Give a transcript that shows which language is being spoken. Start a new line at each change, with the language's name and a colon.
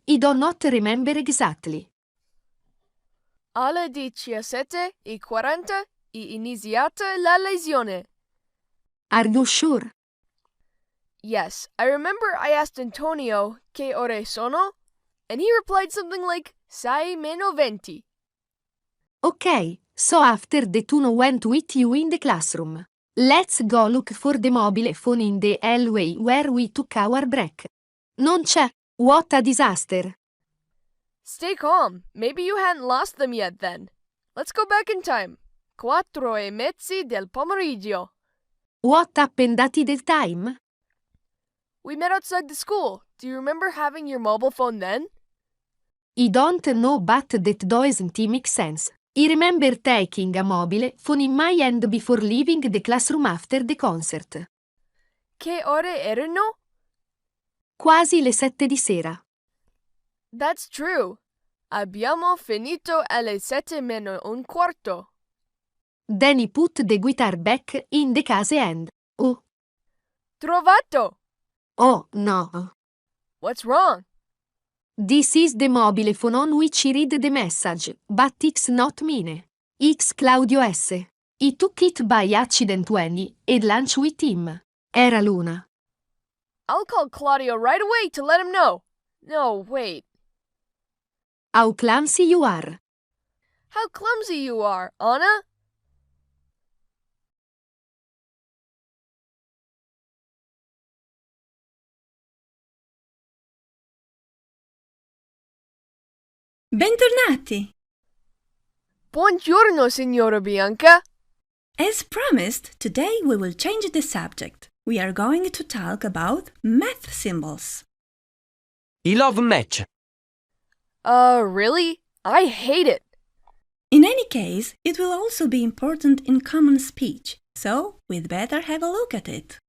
English: I do not remember exactly.
Italian: Alle 17:40 è iniziata la lezione.
English: Are you sure? Yes, I remember I asked Antonio
Italian: che ore sono,
English: and he replied something like
Italian: 6 meno 20.
English: Okay, so after the tuno went with you in the classroom. Let's go look for the mobile phone in the hallway where we took our break.
Italian: Non c'è.
English: What a disaster. Stay calm. Maybe you hadn't lost them yet then. Let's go back in time. 4:30
Italian: del pomeriggio.
English: What happened at the time? We met outside the school. Do you remember having your mobile phone then? I don't know, but that doesn't make sense. I remember taking a mobile phone in my hand before leaving the classroom after the concert.
Italian: Che ore erano? Quasi le 7 di sera.
English: That's true.
Italian: Abbiamo finito alle 7 meno un quarto.
English: Then I put the guitar back in the case and... Oh.
Italian: Trovato!
English: Oh, no. What's wrong? This is the mobile phone on which I read the message, but it's not mine. It's Claudio S. I took it by accident when I had lunch with him.
Italian: Era Luna.
English: I'll call Claudio right away to let him know. No, wait. How clumsy you are. How clumsy you are, Anna.
Italian: Bentornati! Buongiorno, signora Bianca.
English: As promised, today we will change the subject. We are going to talk about math symbols. I love match. Really? I hate it. In any case, it will also be important in common speech, so we'd better have a look at it.